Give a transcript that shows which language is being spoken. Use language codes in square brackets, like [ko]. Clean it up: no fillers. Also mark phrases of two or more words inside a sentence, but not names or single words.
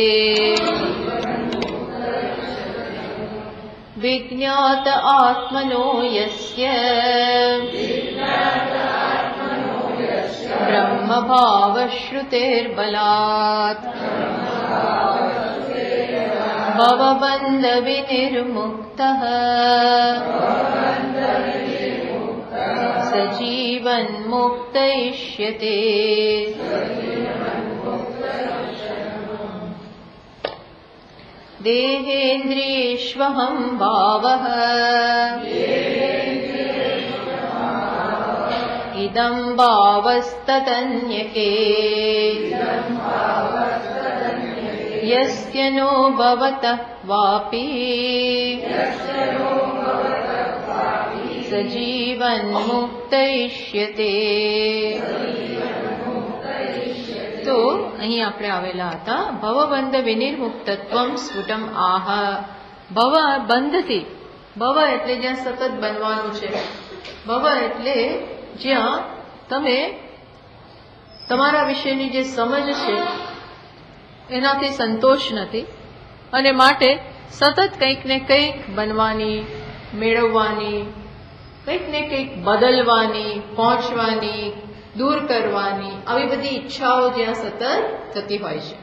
[sa] વિજ્ઞાત આત્મનો યસ્ય બ્રહ્મભાવશ્રુતેર્બલાत् ભવબંધ વિનિર્મુક્તઃ સજીવન મુક્તયિષ્યતે. देहेन्द्रियेष्वहं भावः इदं भावस्तदन्यके यस्य नो भवतः वापि सजीवन् मुक्तयिष्यते. [gu] તો અહીં આપણે આવેલા હતા. [sa] ભવબંધ વિનિર્મુક્તત્વમ સ્ફુટમ આહ. [gu] ભવ બંધથી, ભવ એટલે જ્યાં સતત બનવાનું છે, ભવ એટલે જ્યાં તમે તમારા વિશેની જે સમજ છે એનાથી સંતોષ નથી અને માટે સતત કંઈક ને કંઈક બનવાની, મેળવવાની, કંઈક ને કંઈક બદલવાની, પહોંચવાની, દૂર કરવાની, આવી બધી ઈચ્છાઓ જ્યાં સતત થતી હોય છે.